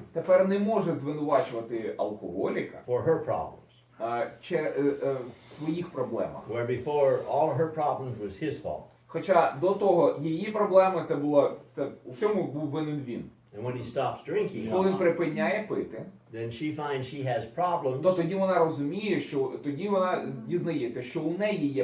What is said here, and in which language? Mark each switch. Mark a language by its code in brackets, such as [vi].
[uk] тепер не може звинувачувати алкоголіка [en] for her problems. [uk] в своїх проблемах. [en] Where before all her problems was his fault. [uk] Хоча до того її проблеми це у всьому був винен він. [en] And when he stops drinking, [uk] Коли він припиняє пити, [en] then she finds she has problems [uk] то тоді вона розуміє, що тоді вона дізнається, що у неї є